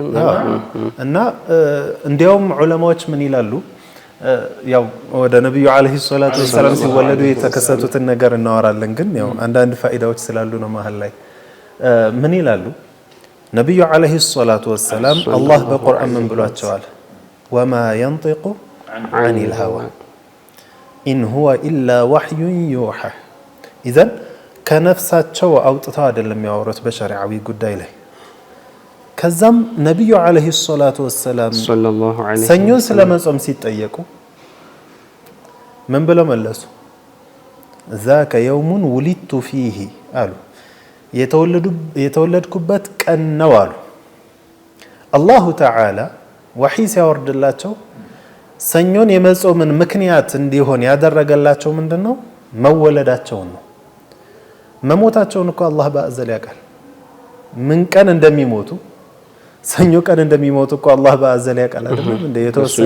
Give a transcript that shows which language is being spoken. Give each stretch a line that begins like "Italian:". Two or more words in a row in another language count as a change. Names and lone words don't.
Amharic: እና እንዲያውም ዑለማዎች ምን ይላሉ? ያው ወደ ነብዩ
Arabic: عليه الصلاة والسلام
Amharic: ሲወለዱ የተከሰቱትን ነገር እናወራለን። ግን ያው አንዳንድ ፋይዳዎች ስላሉ ነው መሃል ላይ ምን ይላሉ? ነብዩ
Arabic: عليه الصلاة والسلام
Amharic: አላህ በቁርአን ምን ብሏቸዋል? ወማ
Arabic: ينطق عن الهوى إن هو إلا وحي يوحى።
Amharic: إذن ከነፍሳቸው አውጥተው አይደለም ያወሩት በሸሪዓዊ ጉዳይ ላይ። ከዛም ነብዩ
Arabic: عليه الصلاة والسلام
Amharic: ሰኞ ስለመጾም ሲጠየቁ ምን ብለው መለሱ?
Arabic: ذاك يوم ولدت فيه
Amharic: አሉ። የተወለድኩበት ቀን ነው አሉ። አላሁ ተዓላ ወህይ ሲያወርድላቸው ሰኞን የመጾምን ምክንያት እንዲሆን ያደረገላቸው ምንድነው? መወለዳቸውን ነው። መሞታቸውን እኮ አላህ በአዘል ያውቃል። ምን ቀን እንደሚሞቱ ሰኞ ቀን እንደሚሞቱ እኮ አላህ በአዘል ያውቃል አይደለም እንደ የተወሰነ